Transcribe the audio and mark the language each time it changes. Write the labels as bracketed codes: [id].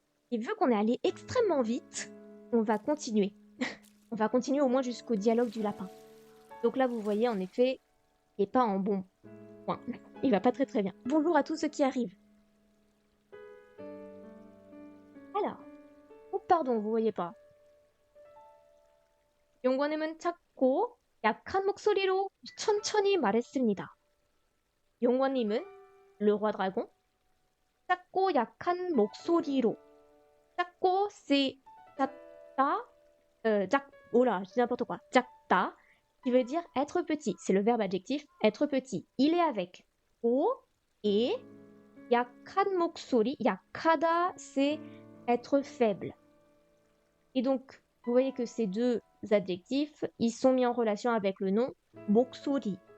[fr] Et vu qu'on est allé extrêmement vite, on va continuer. On va continuer au moins jusqu'au dialogue du lapin. Donc là, vous voyez, en effet, il n'est pas en bon point. Il va pas très très bien. Bonjour à tous ceux qui arrivent. Alors, oh pardon, vous voyez pas. [ko] 용관님은 작고 약한 목소리로 천천히 말했습니다. [fr] 용관님은, le roi dragon, [ko] 작고 약한 목소리로. [fr] 작고, c'est 작다, oh là, je dis n'importe quoi. 작다, qui veut dire être petit. C'est le verbe adjectif être petit. Il est avec o et [ko] 약한 목소리. [fr] 약하다, c'est être faible. Et donc, vous voyez que ces deux adjectifs, ils sont mis en relation avec le nom 목소리.